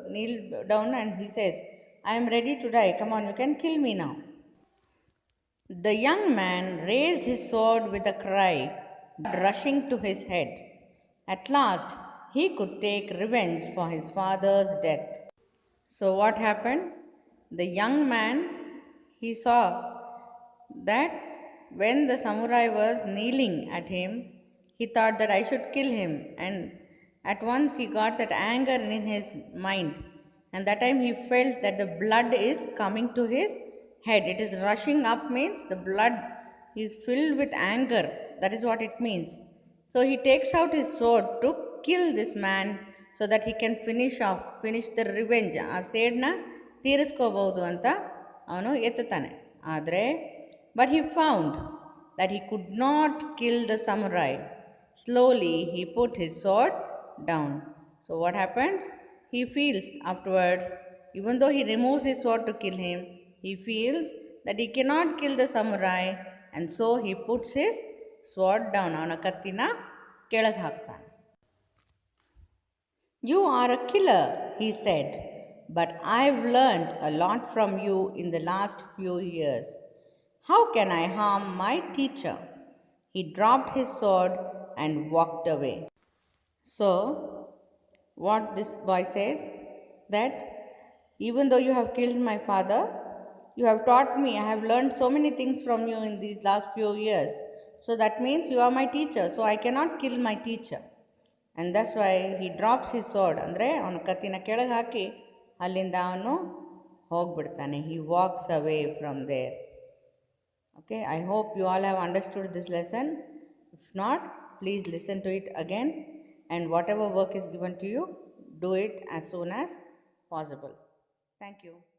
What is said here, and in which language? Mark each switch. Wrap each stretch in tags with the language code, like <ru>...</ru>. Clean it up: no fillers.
<en>Kneel down and he says I am ready to die, come on you can kill me now. The young man raised his sword with a cry, rushing to his head. At last, he could take revenge for his father's death. So what happened? The young man, he saw that when the samurai was kneeling at him, he thought that I should kill him, and At once he got that anger in his mind, and that time he felt that the blood is coming to his head. It is rushing up means the blood is filled with anger. That is what it means. So he takes out his sword to kill this man so that he can finish the revenge.</en> <kn>ಆ ಸೇಡ್ನ ತೀರಿಸ್ಕೋಬಹುದು ಅಂತ ಅವನು ಎತ್ತುತ್ತಾನೆ.</kn> <en>ಆದರೆ but he found that he could not kill the samurai. Slowly he put his sword down. So what happens? He feels afterwards, even though he removes his sword to kill him, he feels that he cannot kill the samurai, and so he puts his sword down.</en> <kn>ಅವನ ಕತ್ತಿನ ಕೆಳಗೆ ಹಾಕ್ತಾನೆ.</kn> <en>You are a killer, he said, but I've learned a lot from you in the last few years. How can I harm my teacher? He dropped his sword and walked away. So, what this boy says, that even though you have killed my father, you have taught me, I have learned so many things from you in these last few years. So that means you are my teacher, so I cannot kill my teacher. And that's why he drops his sword.</en> <kn>ಅಂದರೆ ಅವನ ಕತ್ತಿನ ಕೆಳಗೆ ಹಾಕಿ ಅಲ್ಲಿಂದ ಅವನು ಹೋಗ್ಬಿಡ್ತಾನೆ.</kn> <en>He walks away from there. Okay, I hope you all have understood this lesson. If not, please listen to it again, and whatever work is given to you, do it as soon as possible. Thank you.</en>